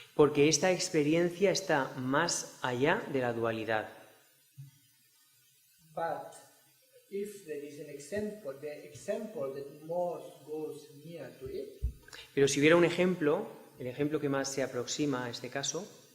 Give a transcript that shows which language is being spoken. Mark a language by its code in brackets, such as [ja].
[es] Porque esta experiencia está más allá de la dualidad. [en] But if there is an example, the example that most goes near to it, [es] Pero si hubiera un ejemplo, el ejemplo que más se aproxima a este caso,